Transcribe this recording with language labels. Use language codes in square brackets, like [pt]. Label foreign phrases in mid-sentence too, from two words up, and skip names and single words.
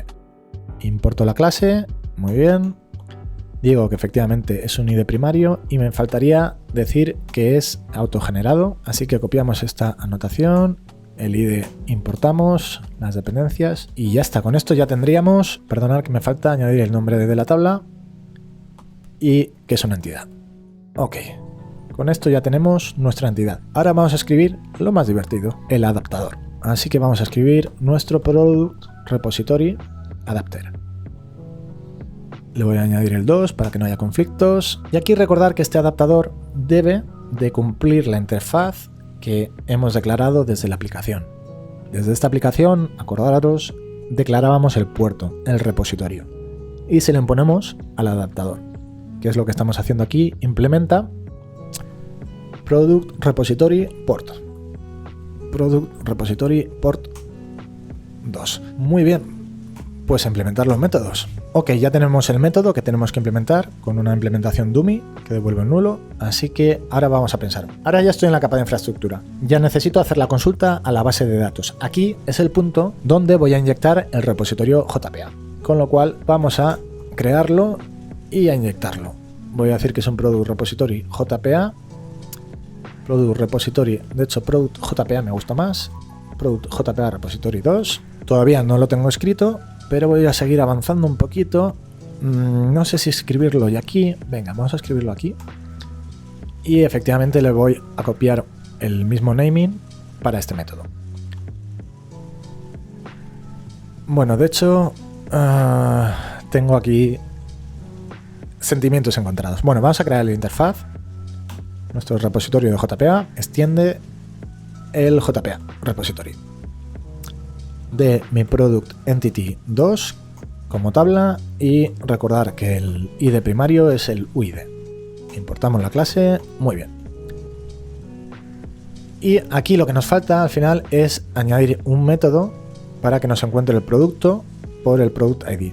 [es] Importo la clase, muy bien. Digo que efectivamente es un ID primario y me faltaría decir que es autogenerado, así que copiamos esta anotación, el ID importamos, las dependencias y ya está. Con esto ya tendríamos, perdonad que me falta añadir el nombre de la tabla y que es una entidad. Ok, Con esto ya tenemos nuestra entidad. Ahora vamos a escribir lo más divertido, el adaptador. Así que vamos a escribir nuestro [en] product repository adapter. [es] Le voy a añadir el 2 para que no haya conflictos. Y aquí recordar que este adaptador debe de cumplir la interfaz que hemos declarado desde la aplicación. Desde esta aplicación, acordaros, declarábamos el puerto, el repositorio. Y se lo imponemos al adaptador, que es lo que estamos haciendo aquí. Implementa [en] product repository port. Product repository port 2. [es] Muy bien. Pues implementar los métodos. Ok, ya tenemos el método que tenemos que implementar con una implementación dummy que devuelve un nulo, así que ahora vamos a pensar. Ahora ya estoy en la capa de infraestructura. Ya necesito hacer la consulta a la base de datos. Aquí es el punto donde voy a inyectar el repositorio JPA. Con lo cual vamos a crearlo y a inyectarlo. Voy a decir que es un [en] product repository JPA. Product repository, [es] de hecho [en] product JPA [es] me gusta más. [en] Product JPA repository 2. [es] Todavía no lo tengo escrito, pero voy a seguir avanzando un poquito. No sé si escribirlo y aquí. Venga, vamos a escribirlo aquí. Y efectivamente le voy a copiar el mismo naming para este método. Bueno, de hecho, tengo aquí sentimientos encontrados. Bueno, vamos a crear la interfaz. Nuestro repositorio de JPA extiende el [en] JPA repository [es] de mi [en] product entity 2 [es] como tabla, y recordar que el ID primario es el UID. Importamos la clase, muy bien. Y aquí lo que nos falta al final es añadir un método para que nos encuentre el producto por el [en] product ID.